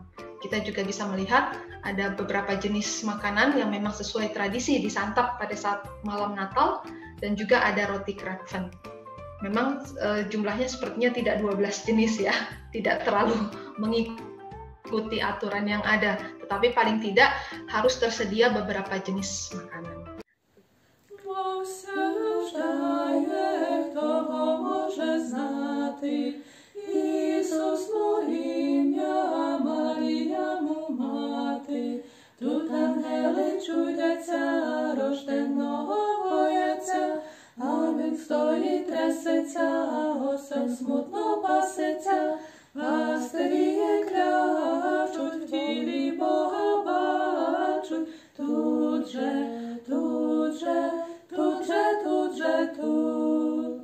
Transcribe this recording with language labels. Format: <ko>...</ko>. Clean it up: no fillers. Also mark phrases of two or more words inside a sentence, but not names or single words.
<id>Kita juga bisa melihat ada beberapa jenis makanan yang memang sesuai tradisi disantap pada saat malam Natal dan juga ada roti krapfen. Memang jumlahnya sepertinya tidak 12 jenis ya, tidak terlalu mengikuti aturan yang ada, tetapi paling tidak harus tersedia beberapa jenis makanan.</id> <uk>Хто може знати, Ісус ім'я, Марія му мати, тут ангели чудяться, рожденого бояться, а він стоїть трясеться, осел смутно пасеться, пастирі клячуть, в тілі Бога бачуть, тут же, тут же, тут же, тут же, тут.</uk>